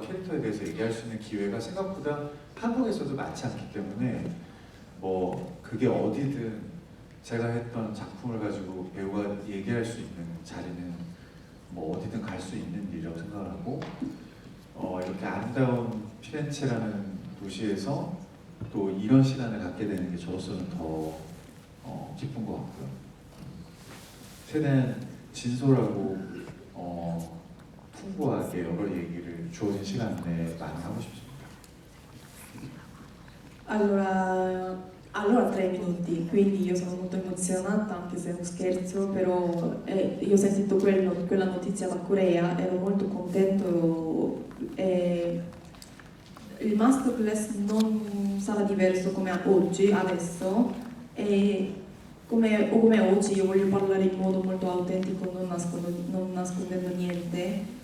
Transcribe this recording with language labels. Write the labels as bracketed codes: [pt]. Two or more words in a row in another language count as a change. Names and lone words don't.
[ko] 캐릭터에 대해서 얘기할 수 있는 기회가 생각보다 한국에서도 많지 않기 때문에 뭐 그게 어디든 제가 했던 작품을 가지고 배우가 얘기할 수 있는 자리는 뭐 어디든 갈 수 있는 일이라고 생각을 하고 이렇게 아름다운 피렌체라는 도시에서 또 이런 시간을 갖게 되는 게 저로서는 더 기쁜 것 같고요. 최대한 진솔하고 풍부하게 여러 얘기를 주어진 시간 내에 많이 하고 싶습니다. [it] Allora 3 minuti, quindi io sono molto emozionata anche se è un scherzo, però io ho sentito quella notizia da Corea, ero molto contento. Il masterclass non sarà diverso come oggi, adesso, come oggi io voglio parlare in modo molto autentico, non nascondendo niente.